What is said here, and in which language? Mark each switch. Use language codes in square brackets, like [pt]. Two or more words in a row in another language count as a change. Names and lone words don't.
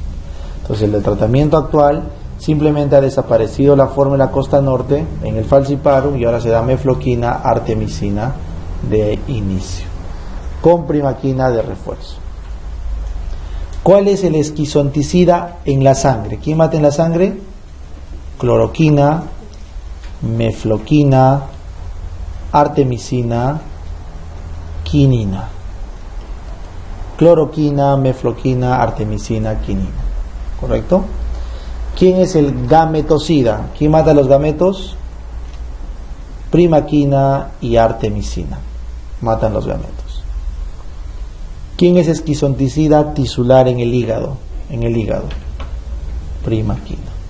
[es] Entonces el tratamiento actual simplemente ha desaparecido la forma en la costa norte en el falciparum y ahora se da mefloquina, artemisina de inicio con primaquina de refuerzo. ¿Cuál es el esquizonticida en la sangre? ¿Quién mata en la sangre? Cloroquina, mefloquina, artemisina, quinina. Cloroquina, mefloquina, artemisina, quinina. ¿Correcto? ¿Quién es el gametocida? ¿Quién mata a los gametos? Primaquina y artemisina. Matan los gametos. ¿Quién es esquizonticida tisular en el hígado? Primaquina.